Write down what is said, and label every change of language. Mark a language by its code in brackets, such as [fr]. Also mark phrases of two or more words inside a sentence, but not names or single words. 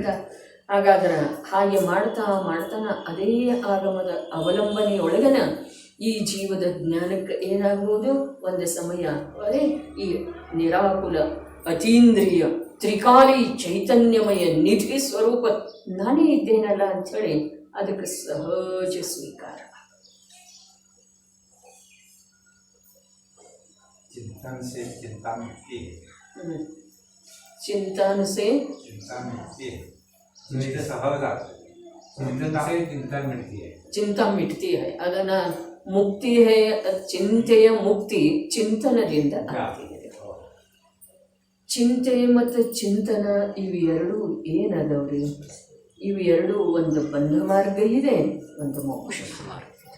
[kn] ಹಾಗಾದ್ರೆ ಹಾಗೆ ಮಾಡ್ತಾನ ಅದೇ ಆಗಮದ ಅವಲಂಬನೆಯೊಳಗನ ಈ ಜೀವದ ಜ್ಞಾನಕ್ಕೆ ಏನಾಗ್ಬೋದು, ಒಂದು ಸಮಯ ಅರೆ ಈ ನಿರಾಕುಲ ಅತೀಂದ್ರಿಯ ತ್ರಿಕಾಲಿ ಚೈತನ್ಯಮಯ ನಿಧಿ ಸ್ವರೂಪ ನಾನೇ ಇದ್ದೇನಲ್ಲ ಅಂಥೇಳಿ ಅದಕ್ಕೆ ಸಹಜ ಸ್ವೀಕಾರ. [hi] चिंतन से चिंता मिटती है। चिंतन से चिंता मिटती है। चिंता मिटती है. [kn] ಅದನ್ನ ಮುಕ್ತಿ है ಚಿಂತೆಯ ಮುಕ್ತಿ ಚಿಂತನದಿಂದ ಆಗ್ತಿದೆ. ಚಿಂತೆ ಮತ್ತು ಚಿಂತನ ಇವೆರಡು ಏನದವ್ರಿ? ಇವೆರಡು ಒಂದು ಬಂಧ ಮಾರ್ಗ ಇದೆ, ಒಂದು ಮೋಕ್ಷ ಮಾರ್ಗ ಇದೆ.